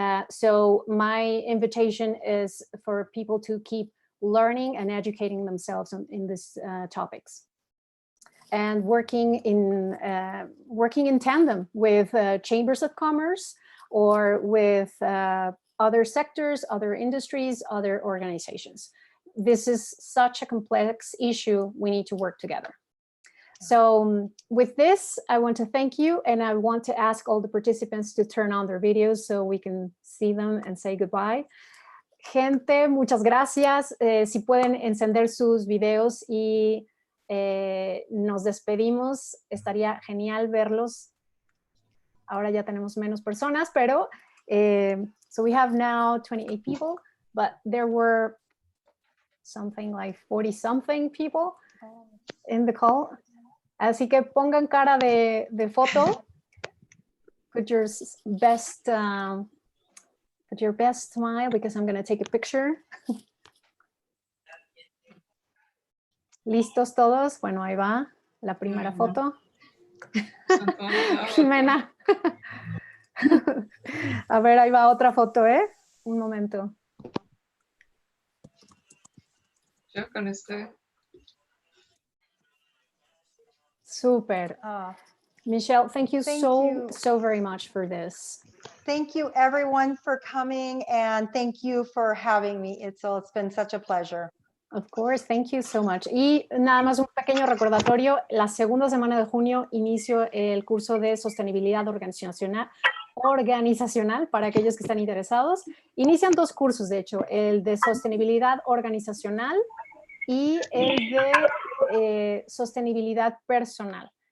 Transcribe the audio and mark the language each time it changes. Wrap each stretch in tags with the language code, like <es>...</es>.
<en>So my invitation is for people to keep learning and educating themselves in these topics, and working in tandem with chambers of commerce or with other sectors, other industries, other organizations. This is such a complex issue. We need to work together. So with this, I want to thank you, and I want to ask all the participants to turn on their videos so we can see them and say goodbye.</en> <es>Gente, muchas gracias. Si pueden encender sus videos y nos despedimos, estaría genial verlos. Ahora ya tenemos menos personas, pero</es> <en>so we have now 28 people, but there were something like 40-something people in the call.</en> <es>Así que pongan cara de foto.</es> <en>Put your best smile, because I'm going to take a picture.</en> <es>¿Listos todos? Bueno, ahí va la primera foto. Jimena. A ver, ahí va otra foto, ¿eh? Un momento. Yo con este. Super.</es> <en>Michelle, thank you so very much for this. Thank you, everyone, for coming, and thank you for having me, Itzel. It's been such a pleasure. Of course, thank you so much.</en> <es>Y nada más un pequeño recordatorio, la segunda semana de junio inicio el curso de sostenibilidad organizacional para aquellos que están interesados. Inician 2 cursos, de hecho, el de sostenibilidad organizacional y el de sostenibilidad personal.</es>